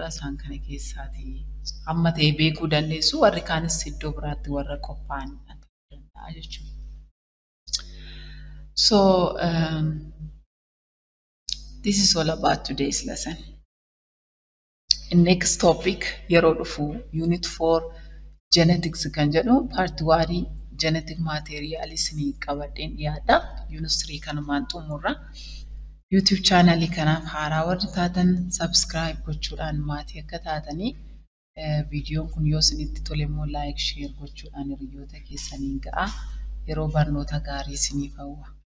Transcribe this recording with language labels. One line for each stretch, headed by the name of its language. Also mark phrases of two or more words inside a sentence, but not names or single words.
Oromo: Isaan kana keessaati amma ta'e beekuu dandeessu warri kaanis iddoo biraatti warra qophaa'anidha danda'a jechuudha.
English: So this is all about today's lesson. Next topic
Oromo: yeroo dhufu
English: unit 4 genetics
Oromo: kan jedhu
English: part 1 genetic materials
Oromo: ni qabadeen dhiyaadha. Unit 3 kanumaan xumurra. YouTube channel kanaaf haaraa warri taatan subscribe gochuudhaan maatii akka taatanii viidiyoon kun yoo isinitti tole immoo
English: like share
Oromo: gochuudhaan hiriyoota keessaniin ga'a. Yeroo barnoota gaarii isiniif hawwa.